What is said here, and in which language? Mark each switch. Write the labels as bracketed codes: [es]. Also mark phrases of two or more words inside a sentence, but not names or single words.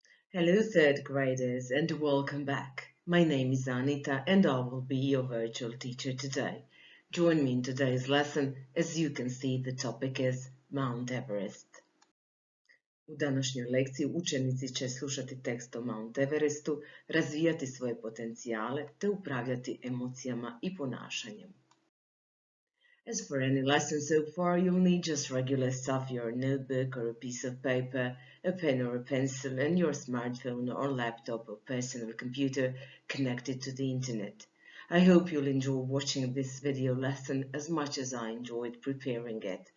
[en] Hello, third graders, and welcome back. My name is Anita, and I will be your virtual teacher today. Join me in today's lesson. As you can see, the topic is Mount Everest. [hr] U današnjoj lekciji učenici će slušati tekst o Mount Everestu, razvijati svoje potencijale te upravljati emocijama i ponašanjem. [en] As for any lesson so far, you'll need just regular stuff, your notebook or a piece of paper, a pen or a pencil, and your smartphone or laptop or personal computer connected to the internet. I hope you'll enjoy watching this video lesson as much as I enjoyed preparing it.